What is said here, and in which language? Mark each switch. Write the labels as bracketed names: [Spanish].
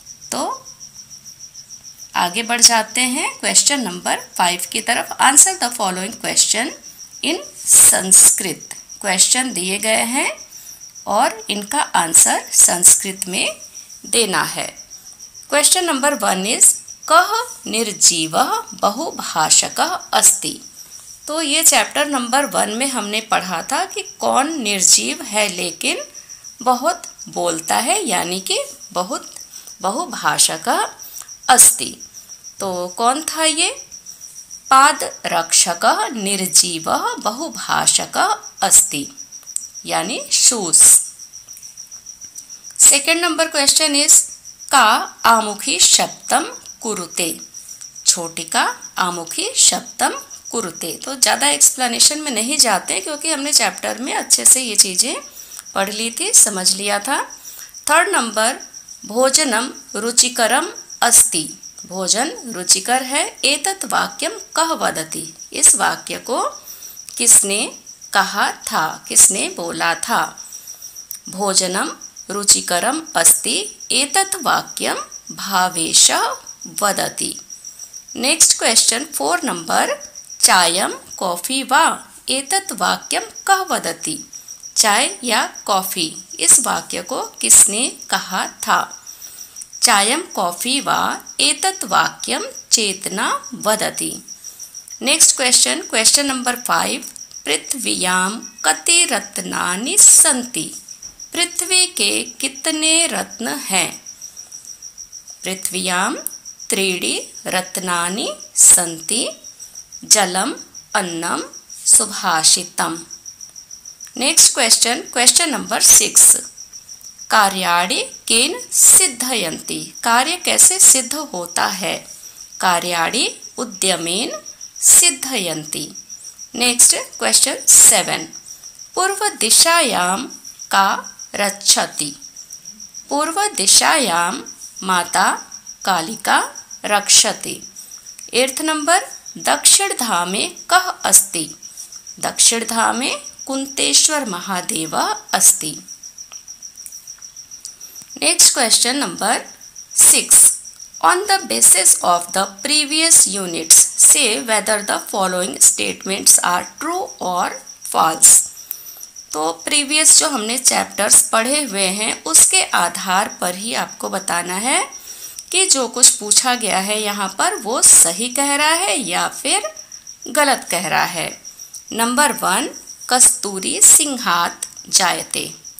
[Hindi] तो आगे बढ़ जाते हैं क्वेश्चन नंबर 5 की तरफ। [English] Answer the following question in Sanskrit. [Hindi] Question दिए गए हैं और इनका आंसर संस्कृत में देना है। [English] question number 1 is [Sanskrit] कः निर्जीवः बहुभाषकः अस्ति। [Hindi] तो ये चैप्टर नंबर 1 में हमने पढ़ा था कि कौन निर्जीव है लेकिन बहुत बोलता है, यानी कि बहुत [Sanskrit] बहुभाषकः अस्ति। [Hindi] तो कौन था ये? [Sanskrit] पादरक्षकः निर्जीवः बहुभाषकः अस्ति, [Hindi] यानी shoes. [English] second number question is [Sanskrit] का आमुखी शब्दम कुरुते। छोटिका आमुखी शब्दम कुरुते। [Hindi] तो ज़्यादा एक्सप्लेनेशन में नहीं जाते क्योंकि हमने चैप्टर में अच्छे से ये चीज़ें पढ़ ली थी, समझ लिया था। [English] 3rd number [Sanskrit] भोजनम रुचिकरम अस्ति। [Hindi] भोजन रुचिकर है। [Sanskrit] एतत् वाक्यम कः वदति। [Hindi] इस वाक्य को किसने कहा था, किसने बोला था। [Sanskrit] भोजनम रुचिकरम अस्ति एतत् वाक्यम भावेशः वदति। [English] next question 4 number, [Sanskrit] chime coffee वा एतत् वाक्यम कः वदति। [Hindi] चाय या कॉफी, इस वाक्य को किसने कहा था। [Sanskrit] चायम कॉफी वा एतत् वाक्यम चेतना वदति। [English] next question, question number 5, [Sanskrit] पृथ्व्यां कति रत्नानि सन्ति। [Hindi] पृथ्वी के कितने रत्न हैं। [Sanskrit] पृथ्व्यां त्रीणि रत्नानि सन्ति, जलम अन्नम Subhashitam. [English] next question, question number 6, [Sanskrit] कार्याणि केन सिद्धयन्ति। [Hindi] कार्य कैसे सिद्ध होता है। [Sanskrit] कार्याणि उद्यमेन सिद्धयन्ति। [English] next question 7, [Sanskrit] पूर्व दिशायां का रक्षति। पूर्व दिशायां माता कालिका रक्षति। [English] 8th number, [Sanskrit] दक्षिणधामे कः अस्ति। दक्षिणधामे कुंतेश्वर महादेव अस्ति। [English] Next question number 6, on the basis of the previous units say whether the following statements are true or false। [Hindi] तो प्रीवियस जो हमने चैप्टर्स पढ़े हुए हैं उसके आधार पर ही आपको बताना है कि जो कुछ पूछा गया है यहाँ पर वो सही कह रहा है या फिर गलत कह रहा है। [Sanskrit] नंबर 1, कस्तूरी सिंहात जायते।